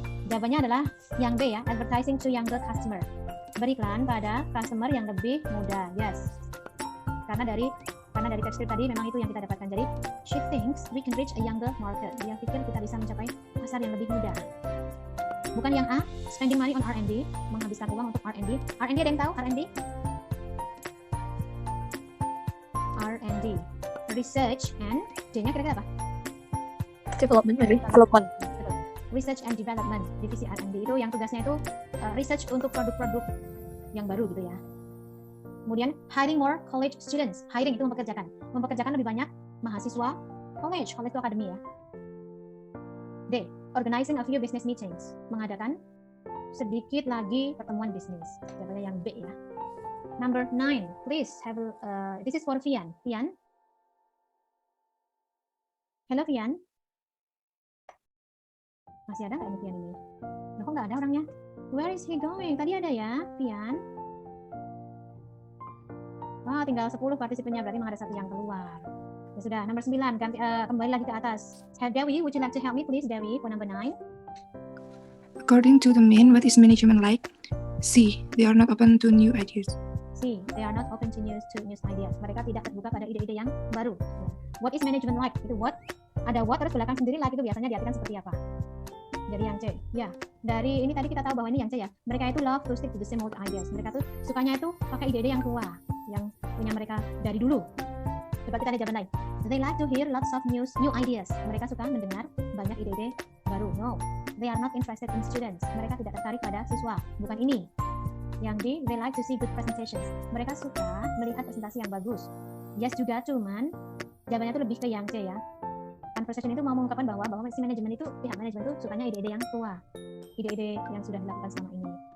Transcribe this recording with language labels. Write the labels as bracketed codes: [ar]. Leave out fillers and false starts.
[id] Jawabannya adalah yang B ya, [en] advertising to younger customer. [id] Beriklan pada customer yang lebih muda. Yes. Karena dari teks tadi memang itu yang kita dapatkan. [en] Jadi she thinks we can reach a younger market. [id] Dia pikir kita bisa mencapai pasar yang lebih muda. Bukan yang A, spending money on R&D, menghabiskan uang untuk R&D. R&D ada yang tahu R&D? R&D, research and D-nya kira-kira apa? [en] Development, maybe. Development. [id] Research and development, divisi R&D itu yang tugasnya itu research untuk produk-produk yang baru gitu ya. Kemudian hiring more college students, hiring itu mempekerjakan lebih banyak mahasiswa college itu akademi ya. D, organizing a few business meetings, mengadakan sedikit lagi pertemuan bisnis. Jawabannya yang B ya. [en] Number 9, please have this is for Fian. Fian? Hello Fian? [id] Masih ada nggak ini Fian ini? Nah, kok nggak ada orangnya? [en] Where is he going? [id] Tadi ada ya, Fian? Wah, tinggal 10 partisipannya, berarti memang ada satu yang keluar. Ya sudah, nomor 9, kembali lagi ke atas. [en] Dewi, would you like to help me please, Dewi, for number 9? According to the man, what is management like? C. They are not open to new ideas. C. They are not open to new ideas. [id] Mereka tidak terbuka pada ide-ide yang baru. [en] What is management like? [id] Itu what? Ada what terus belakang sendiri like itu biasanya diartikan seperti apa? Jadi yang C. Ya, dari ini tadi kita tahu bahwa ini yang C ya. Mereka itu love to stick to the same old ideas. Mereka tuh sukanya itu pakai ide-ide yang tua, yang punya mereka dari dulu. Coba kita lihat jawaban lain. [en] They like to hear lots of new ideas. [id] Mereka suka mendengar banyak ide-ide baru. [en] No, they are not interested in students. [id] Mereka tidak tertarik pada siswa. Bukan ini. [en] Yang D, they like to see good presentations. [id] Mereka suka melihat presentasi yang bagus. Yes juga, cuman jawabannya itu lebih ke yang C ya. Conversation itu mau mengungkapkan bahwa si manajemen itu, pihak manajemen itu sukanya ide-ide yang tua. Ide-ide yang sudah dilakukan selama ini.